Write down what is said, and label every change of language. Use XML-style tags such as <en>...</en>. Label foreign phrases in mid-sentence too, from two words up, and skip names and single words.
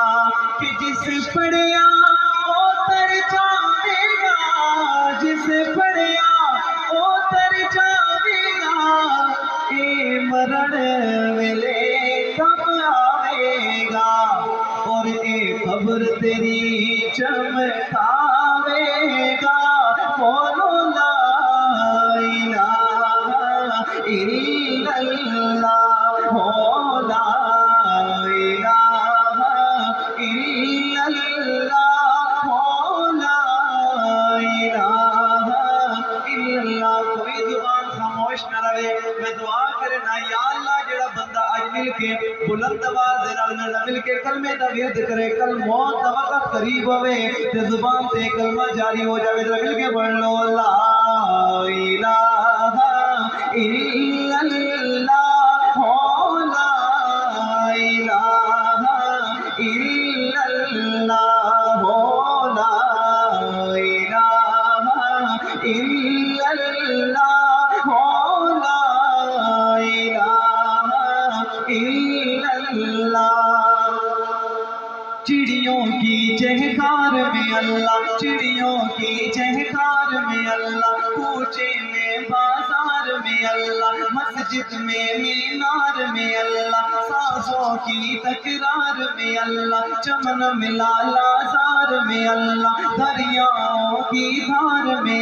<pa>ਕਿ ਜਿਸ ਪੜ੍ਹਿਆ ਓ ਤਰ ਜਾਵੇਗਾ, ਜਿਸ ਪੜ੍ਹਿਆ ਓ ਤਰ ਜਾਵੇਗਾ, ਏ ਮਰਨ ਵੇਲੇ ਕਬ ਆਵੇਗਾ। ਔਰ ਏ ਖ਼ਬਰ ਤੇਰੀ ਚਮਕਾਵੇਗਾ, ਬੋਲੋ</pa> <ar>لا إله إلا الله هو لا إله إلا الله هو لا إله إلا الله.</ar> <ur>کوئی زبان خاموش نہ رہے.</ur> <pa>ਮੈਂ ਦੁਆ ਕਰੇ ਨਾ ਯਾ ਅੱਲਾਹ ਜਿਹੜਾ ਬੰਦਾ ਅੱਜ ਮਿਲ ਕੇ ਬੁਲੰਦ ਆਵਾਜ਼ ਦੇ ਨਾਲ ਮੇਰੇ ਮਿਲ ਕੇ ਕਲਮੇ ਦਾ ਵਿਰਦ ਕਰੇ, ਕੱਲ੍ਹ ਮੌਤ ਦਾ ਵਕਤ ਕਰੀਬ ਹੋਵੇ ਤੇ ਜ਼ੁਬਾਨ ਤੇ ਕਲਮਾ ਜਾਰੀ ਹੋ ਜਾਵੇ। ਜ਼ਰਾ ਮਿਲ ਕੇ ਪੜ੍ਹ ਲੋ</pa> <ar>لا إله إلا الله هو لا إله إلا الله هو لا إله إلا الله هو لا إله إلا الله.</ar> <ur>چڑیوں کی چہکار میں اللہ، چڑیوں کی چہکار میں اللہ، کوچے میں بازار میں اللہ، مسجد میں مینار میں اللہ، سانسوں کی تکرار میں اللہ، چمن ملا لازار میں اللہ، دریاؤں کی دھار میں</ur>